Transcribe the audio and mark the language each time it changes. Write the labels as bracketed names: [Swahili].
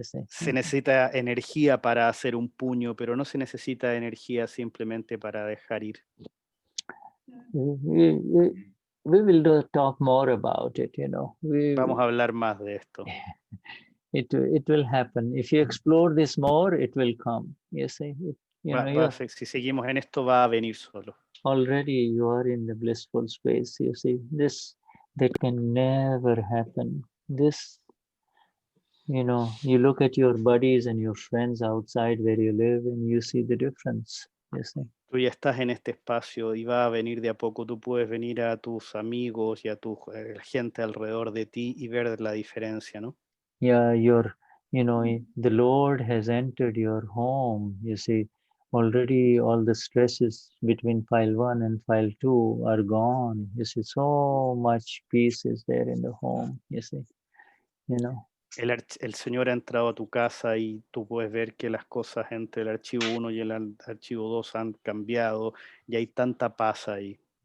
[Spanish] Se necesita energía para hacer un puño, pero no se necesita energía simplemente para dejar ir. [English] We will talk more about it, you know. [Spanish] Vamos a hablar más de esto. [English] It will happen. If you explore this more, it will come. You see, [Spanish] si seguimos en esto, va a venir solo. [English] Already you are in the blissful space. You see, that can never happen. This you know, you look at your buddies and your friends outside where you live and you see the difference, you see. [Spanish] Tú ya estás en este espacio y va a venir de a poco. Tú puedes venir a tus amigos y a tu gente alrededor de ti y ver la diferencia, ¿no? [English] Yeah, you know, the Lord has entered your home, you see. Already all the stresses between file 1 and file 2 are gone. You see, so much peace is there in the home, you see, you know. [Spanish] El Señor ha entrado a tu casa y tú puedes ver que las cosas entre el archivo 1 y el archivo 2 han cambiado y hay tanta paz ahí.